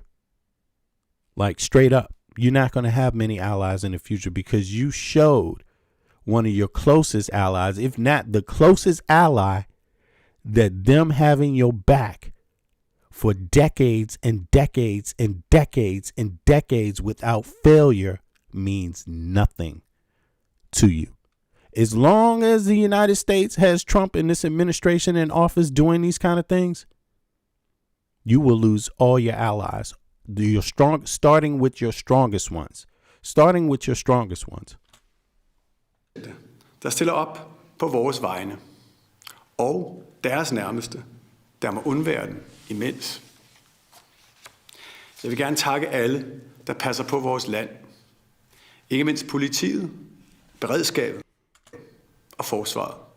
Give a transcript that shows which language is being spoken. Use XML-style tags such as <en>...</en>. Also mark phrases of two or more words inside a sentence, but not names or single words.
<en>Like, straight up, you're not going to have many allies in the future because you showed one of your closest allies, if not the closest ally, that them having your back for decades and decades and decades and decades without failure means nothing to you. As long as the United States has Trump and this administration in office doing these kind of things, you will lose all your allies. Starting with your strongest ones. Starting with your strongest ones.</en> <da>Der stiller op på vores vegne, og deres nærmeste, der må undvære den imens. Jeg vil gerne takke alle, der passer på vores land. Ikke mindst politiet, beredskabet og forsvaret.</da>